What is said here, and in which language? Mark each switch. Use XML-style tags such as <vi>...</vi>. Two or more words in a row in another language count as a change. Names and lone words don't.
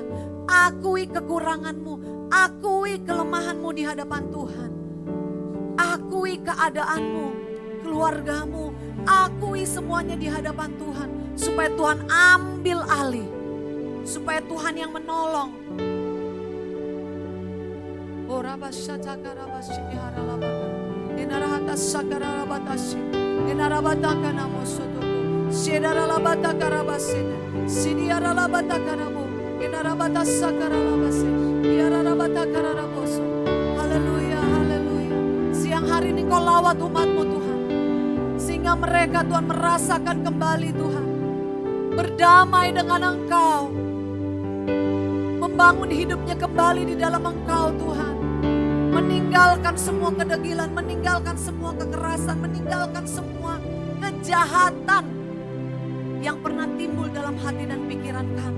<id>Akui kekuranganmu. Akui kelemahanmu di hadapan Tuhan. Akui keadaanmu, keluargamu. Akui semuanya di hadapan Tuhan. Supaya Tuhan ambil alih. Supaya Tuhan yang menolong. Oh rabashataka rabashini haralabaka. Inarahata sakara rabatashi. Inarabataka namosotoko. Shiraralabataka rabasene. Siniaralabataka namo. Inarabata sakara labase. Iararabataka raboso. Haleluya, haleluya. Siang hari ini Kau lawat umat-Mu Tuhan. Sehingga mereka Tuhan merasakan kembali Tuhan. Berdamai dengan Engkau. Membangun hidupnya kembali di dalam Engkau Tuhan. Meninggalkan semua kedegilan, meninggalkan semua kekerasan, meninggalkan semua kejahatan yang pernah timbul dalam hati dan pikiran kami.</id>